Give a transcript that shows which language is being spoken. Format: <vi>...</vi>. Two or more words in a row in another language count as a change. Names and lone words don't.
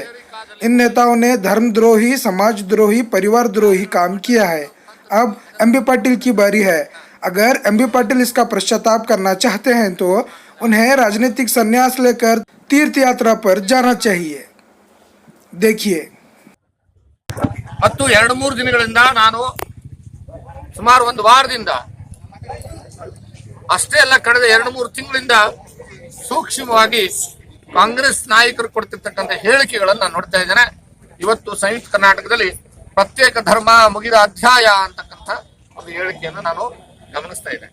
<hi>इन नेताओं ने धर्मद्रोही, समाजद्रोही, परिवार द्रोही काम किया है। अब एम.बी. पाटिल की बारी है। अगर एम.बी. पाटिल इसका पश्चाताप करना चाहते हैं तो उन्हें राजनीतिक संन्यास लेकर तीर्थ यात्रा पर जाना चाहिए। देखिए।</hi> <kn>ಮತ್ತು 2-3 ದಿನಗಳಿಂದ ನಾನು ಸುಮಾರು ಒಂದು ವಾರದಿಂದ ಅಷ್ಟೇ ಅಲ್ಲ, ಕಳೆದ 2-3 ತಿಂಗಳಿಂದ ಸೂಕ್ಷ್ಮವಾಗಿ ಕಾಂಗ್ರೆಸ್ ನಾಯಕರು ಕೊಡ್ತಿರ್ತಕ್ಕಂಥ ಹೇಳಿಕೆಗಳನ್ನು ನಾನು ನೋಡ್ತಾ ಇದ್ದೇನೆ. ಇವತ್ತು ಸಂಯುಕ್ತ ಕರ್ನಾಟಕದಲ್ಲಿ ಪ್ರತ್ಯೇಕ ಧರ್ಮ ಮುಗಿದ ಅಧ್ಯಾಯ ಅಂತಕ್ಕಂಥ ಒಂದು ಹೇಳಿಕೆಯನ್ನು ನಾನು ಗಮನಿಸ್ತಾ ಇದ್ದೇನೆ.</kn>